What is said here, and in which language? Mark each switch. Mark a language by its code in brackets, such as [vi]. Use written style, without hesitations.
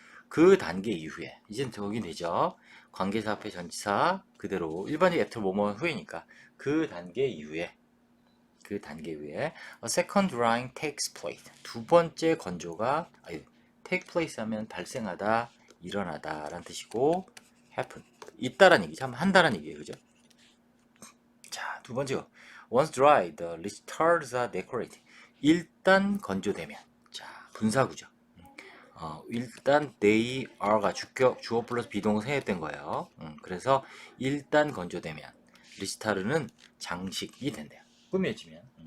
[ko] 그 단계 이후에 이제는 적용이 되죠. 관계사 앞에 전치사 그대로 일반적 애프터 뭐뭐 후에니까 그 단계 이후에 [en] a second drying takes place. [ko] 두 번째 건조가 take place 하면 발생하다, 일어나다 라는 뜻이고 happen 있다라는 얘기죠. 한다라는 얘기예요. 그죠? 자, 두 번째가 [en] once dried, the listards are decorated. [ko] 일단 건조되면 자, 분사구죠. 일단 they are가 주어 플러스 비동사 생략된 거예요. 그래서 일단 건조되면 리스타르는 장식이 된대요. 꾸며지면.